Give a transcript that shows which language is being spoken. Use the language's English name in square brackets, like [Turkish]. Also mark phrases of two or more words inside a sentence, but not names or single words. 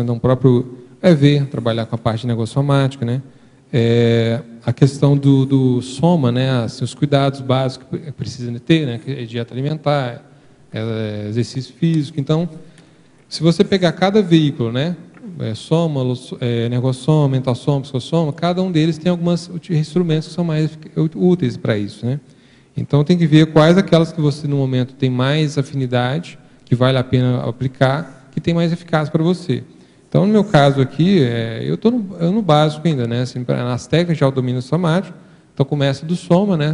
[Portuguese] Então, o próprio EV, trabalhar com a parte negossomática, né? A questão do soma, né? Assim, os cuidados básicos que precisa ter, né? Que é dieta alimentar, exercício físico. Então, se você pegar cada veículo, né? Soma, negossoma, mentalsoma, psicossoma, cada um deles tem alguns instrumentos que são mais úteis para isso, né? Então, tem que ver quais aquelas que você, no momento, tem mais afinidade, que vale a pena aplicar, que tem mais eficácia para você. Então, no meu caso aqui, eu estou no básico ainda, né? Assim, nas técnicas de autodomínio somático, então começa do soma, né?